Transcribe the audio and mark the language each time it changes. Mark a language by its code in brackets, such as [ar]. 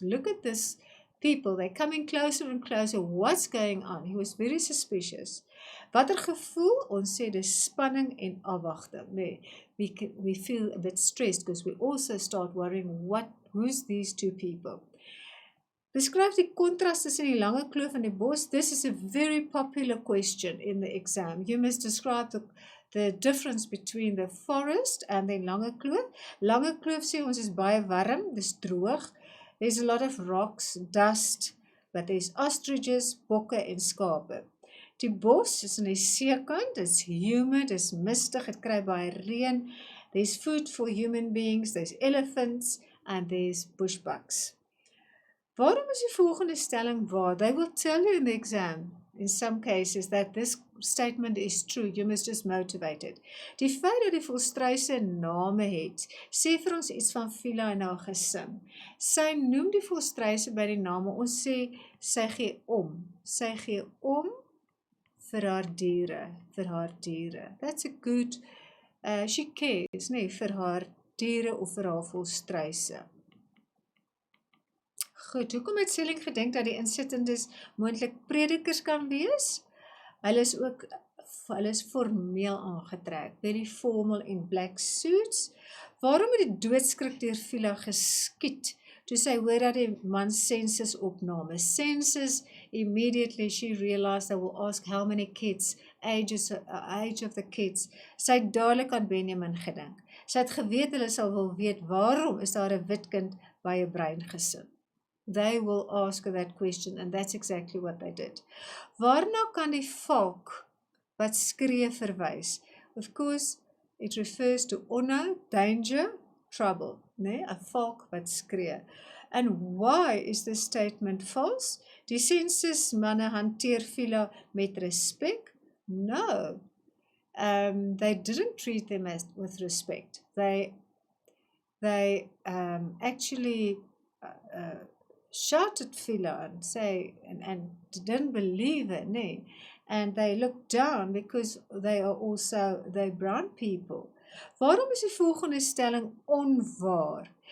[en] Look at this people, they're coming closer and closer. What's going on? He was very suspicious. [af] Watter gevoel? Ons sê dis spanning en afwagting. [en] We feel a bit stressed because we also start worrying, who's these two people? [af] Beskryf die kontras tussen die lange kloof en die bos. [en] This is a very popular question in the exam. You must describe the difference between the forest and the lange kloof. [af] Lange kloof sê ons is baie warm, dis droog. [en] There's a lot of rocks, dust, but there's ostriches, [af] bokke en skape. Die bos is in die seekant, [en] it's humid, [af] it's mistig, het kry baie reën. [en] There's food for human beings, there's elephants, and there's bushbucks. [af] Waarom is die volgende stelling waar? [en] They will tell you in the exam, in some cases, that this statement is true. You must just motivate it. [af] Die feit dat die volstruise name het, sê vir ons iets van Philo en haar gesin. Sy noem die volstruise by die name. Ons sê, sy gee om. Sy gee om vir haar diere. [en] That's a good, she cares, [af] nee, vir haar diere of vir haar volstruise. Goed, hoekom het Selling gedink dat die insittendes moontlik predikers kan wees? Hulle is formeel aangetrek, [en] very formal in black suits. [af] Waarom het die doodskrik deur Philo geskiet toe sy hoor dat die man census opname? [en] Census, immediately she realized they will ask how many kids, age of the kids. [af] Sy het dadelik aan Benjamin gedink. Sy het geweet hulle sal wil weet waarom is daar 'n wit kind by 'n bruin gesin. [en] They will ask her that question, and that's exactly what they did. [af] Waarna kan die valk wat skree verwys? [en] Of course, it refers to onnou, danger, trouble. [af] Nee, 'n valk wat skree. [en] And why is this statement false? [af] Die census manne hanteer Philo met respek? No. [en] They didn't treat them with respect. They actually shouted Philo and say and didn't believe it, nee. And they looked down because they brown people. [af] Waarom is die volgende stelling onwaar?